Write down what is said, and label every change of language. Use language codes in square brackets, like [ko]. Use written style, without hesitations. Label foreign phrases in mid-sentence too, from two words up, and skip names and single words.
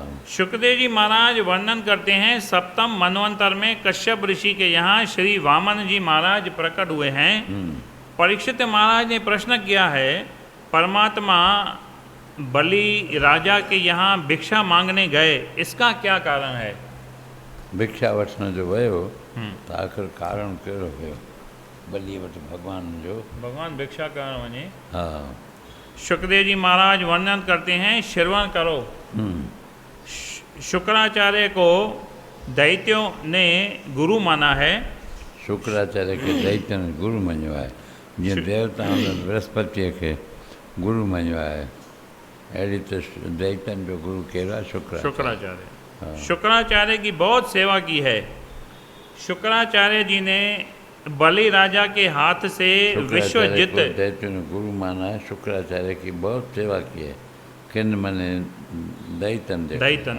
[hi] सुखदेव जी महाराज वर्णन करते हैं सप्तम मनवंतर में कश्यप ऋषि के यहाँ श्री वामन जी महाराज प्रकट हुए हैं। परीक्षित महाराज ने प्रश्न किया है परमात्मा बलि राजा के यहाँ भिक्षा मांगने गए, इसका क्या कारण है? [sd] भिक्षा वठण जो वियो त आख़िर कारण कहिड़ो हुयो? बलि वटि भॻवान जो भगवान भिक्षा करण वञे। हा [hi] सुखदेव जी महाराज वर्णन करते हैं, श्रवण करो। शुक्राचार्य को दैत्यों ने गुरु माना है। [sd] शुक्राचार्य के दैत्यन गुरु मञियो आहे। जीअं देवताउनि बृहस्पतिअ खे गुरु मञियो आहे अहिड़ी त दैत्यन जो गुरु कहिड़ो आहे? शुक्राचार्य। [hi] शुक्राचार्य की बहुत सेवा की है। शुक्राचार्य जी ने बलि राजा के हाथ से विश्वजित दैत्यों ने गुरु माना है। शुक्राचार्य की बहुत सेवा की है। [sd] किन मने दैतन।